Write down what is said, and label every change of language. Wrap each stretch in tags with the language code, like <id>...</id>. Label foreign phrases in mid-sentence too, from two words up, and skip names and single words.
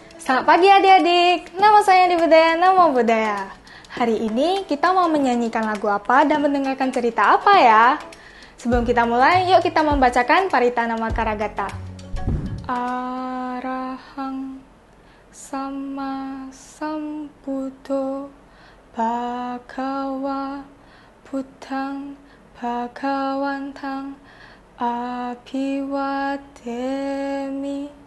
<id>Selamat pagi adik-adik, nama saya Adi Budaya, nama budaya. Hari ini kita mau menyanyikan lagu apa dan mendengarkan cerita apa ya? Sebelum kita mulai, yuk kita membacakan Paritana Makaragata.</id> <pi>Arahang Sama Sambuddho Bhagava Buddhang Bhagawantang Abhiwademi</pi>